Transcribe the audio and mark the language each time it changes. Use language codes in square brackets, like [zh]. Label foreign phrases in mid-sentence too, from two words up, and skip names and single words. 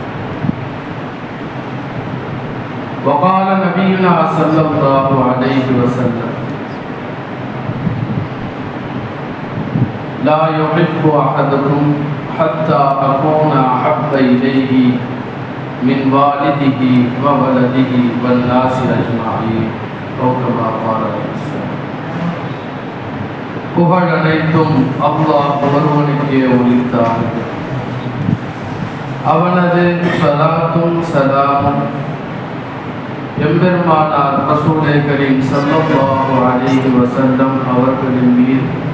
[ar] وقال نبينا صلى الله عليه وسلم لا يحب أحدكم حتى أكون أحب إليه من والده وولده والناس أجمعين أو كما قال [ta] புகழ் அனைத்தும் அல்லாஹ் ஒருவனுக்கே உரித்தான். அவனது ஸலாத்தும் ஸலாமும் எம்பெருமானார் ரசூலே கரீம் [ar] صلى الله عليه وسلم [ta] அவர்களின் மீது